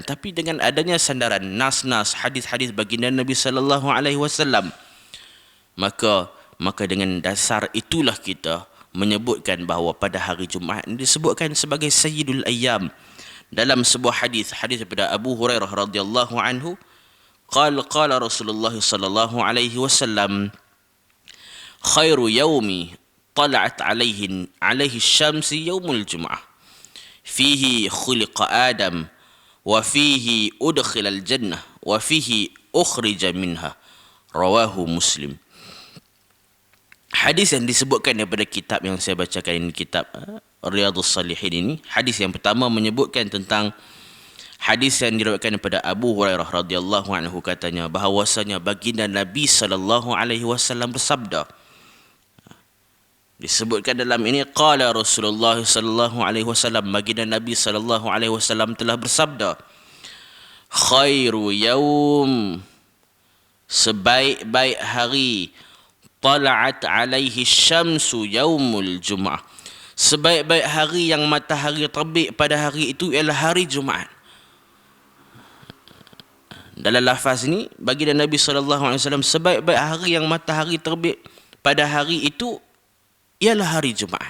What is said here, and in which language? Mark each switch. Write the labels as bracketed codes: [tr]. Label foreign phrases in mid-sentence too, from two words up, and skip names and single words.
[ms] Tapi dengan adanya sandaran nas-nas hadis-hadis baginda Nabi [ar] صلى الله عليه وسلم, [ms] maka dengan dasar itulah kita menyebutkan bahawa pada hari Jumaat ini disebutkan sebagai [ar] سيد الأيام. [ms] Dalam sebuah hadis daripada [ar] Abu Hurairah رضي الله عنه قال رسول الله صلى الله عليه وسلم خير يوم طلعت عليه الشمس يوم الجمعة فيه خلق آدم وفيه أدخل الجنة وفيه أخرج منها رواه مسلم. [ms] Hadis yang disebutkan daripada kitab yang saya bacakan ini, kitab Riyadhus Salihin ini, hadis yang pertama menyebutkan tentang hadis yang diriwayatkan daripada Abu Hurairah [ar] رضي الله عنه, [ms] katanya bahawasanya baginda Nabi [ar] صلى الله عليه وسلم [ms] bersabda. Disebutkan dalam ini, [ar] قال رسول الله صلى الله عليه وسلم, [ms] baginda Nabi [ar] صلى الله عليه وسلم [ms] telah bersabda, [ar] خير يوم, [ms] sebaik-baik hari, [ar] طلعت عليه الشمس يوم الجمعة, [ms] sebaik-baik hari yang matahari terbit pada hari itu ialah hari Jumaat. Dalam lafaz ini, baginda Nabi [ar] صلى الله عليه وسلم, [ms] sebaik-baik hari yang matahari terbit pada hari itu ialah hari Jumaat.